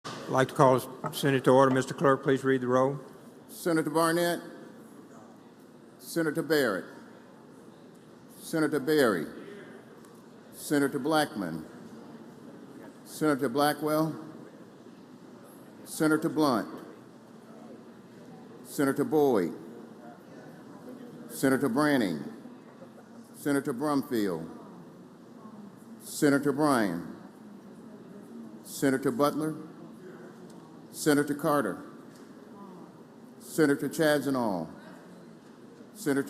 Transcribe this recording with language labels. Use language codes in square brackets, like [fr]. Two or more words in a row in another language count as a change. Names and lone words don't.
[en] I'd like to call the Senate to order. Mr. Clerk, please read the roll. Senator Barnett, Senator Barrett, Senator Berry, Senator Blackman, Senator Blackwell, Senator Blunt, Senator Boyd, Senator Branning, Senator Brumfield, Senator Bryan, Senator Butler, Senator Carter, Senator Chazanall, Senator